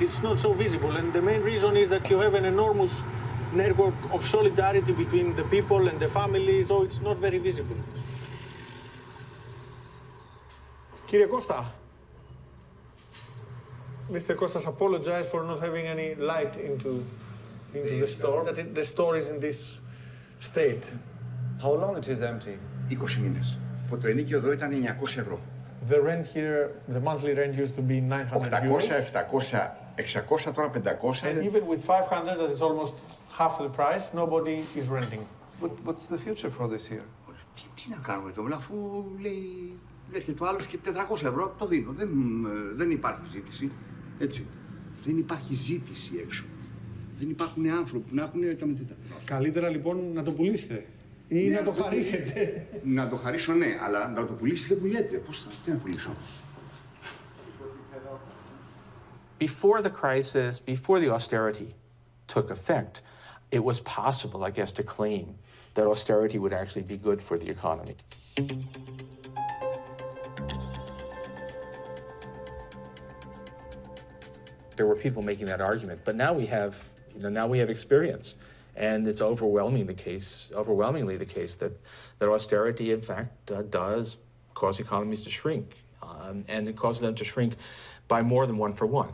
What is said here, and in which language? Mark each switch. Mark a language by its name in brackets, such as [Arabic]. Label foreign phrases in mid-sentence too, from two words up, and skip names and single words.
[English] It's not so visible, and the main reason is that you have an enormous network of solidarity between the people and the families, so it's not very visible. [Greek] Κύριε Κώστα, [English] Mr. Kostas apologized for not having any light into the store, that the store is in this state. How long it is empty? [Greek] 20 μήνες. Το ενίκιο εδώ ήταν 900 ευρώ. [English] The rent here, the monthly rent used to be 900 euros. 800, 700, 600, τώρα 500. And even with 500, that is almost half the price, nobody is renting. What's the future for this here? [Greek] Τι να κάνουμε τώρα, αφού λέει, έρχεται ο άλλος και 400 ευρώ το δίνω. Δεν υπάρχει ζήτηση, έτσι. Δεν υπάρχει ζήτηση έξω. Δεν υπάρχουν άνθρωποι που να έχουν τα μετρητά. Καλύτερα λοιπόν να το πουλήσετε ή να το χαρίσετε. Να το χαρίσω, ναι, αλλά να το πουλήσεις δεν πουλιέται. Πώς θα, τι να πουλήσω. [English] Before the crisis, before the austerity took effect, it was possible, I guess, to claim that austerity would actually be good for the economy. There were people making that argument, but now we have, now we have experience, and it's overwhelmingly the case that austerity, in fact, does cause economies to shrink, and it causes them to shrink by more than 1 for 1.